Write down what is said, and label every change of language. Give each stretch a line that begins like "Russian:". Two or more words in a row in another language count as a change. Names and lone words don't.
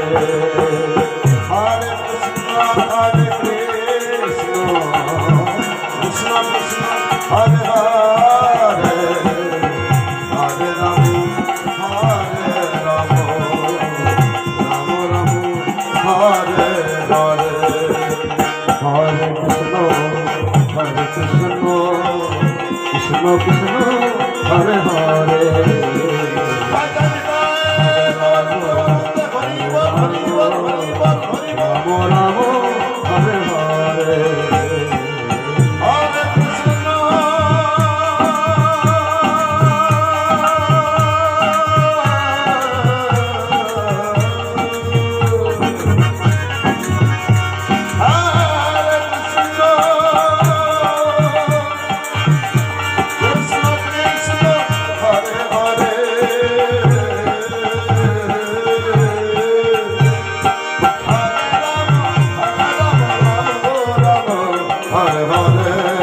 Sanskrit: Hare Krishna, Hare Krishna, Krishna Krishna, Hare Hare, Hare Rama, Hare Rama, Rama Rama, Hare Hare. Hare Krishna, Hare Krishna, কৃষ্ণ কৃষ্ণ হরে হরে
Bangla: ভজন হরি বল হরি বল হরি বল হরি বল
Sanskrit: রাম রাম হরে হরে হরে কৃষ্ণ হরে কৃষ্ণ কৃষ্ণ কৃষ্ণ হরে হরে হরে হরে